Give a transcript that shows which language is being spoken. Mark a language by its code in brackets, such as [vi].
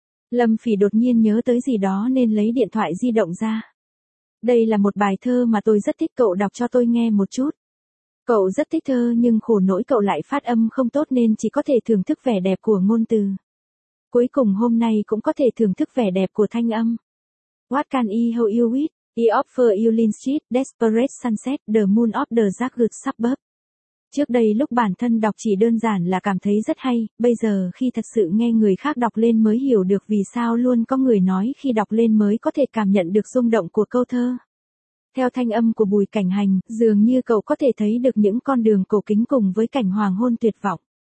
[vi] Lâm Phì đột nhiên nhớ tới gì đó nên lấy điện thoại di động ra. Đây là một bài thơ mà tôi rất thích, cậu đọc cho tôi nghe một chút. Cậu rất thích thơ nhưng khổ nỗi cậu lại phát âm không tốt nên chỉ có thể thưởng thức vẻ đẹp của ngôn từ. Cuối cùng hôm nay cũng có thể thưởng thức vẻ đẹp của thanh âm. [en] What can I help you with? I offer you lean street, desperate sunset, the moon of the jagged suburb. [vi] Trước đây lúc bản thân đọc chỉ đơn giản là cảm thấy rất hay, bây giờ khi thật sự nghe người khác đọc lên mới hiểu được vì sao luôn có người nói khi đọc lên mới có thể cảm nhận được rung động của câu thơ. Theo thanh âm của Bùi Cảnh Hành, dường như cậu có thể thấy được những con đường cổ kính cùng với cảnh hoàng hôn tuyệt vọng.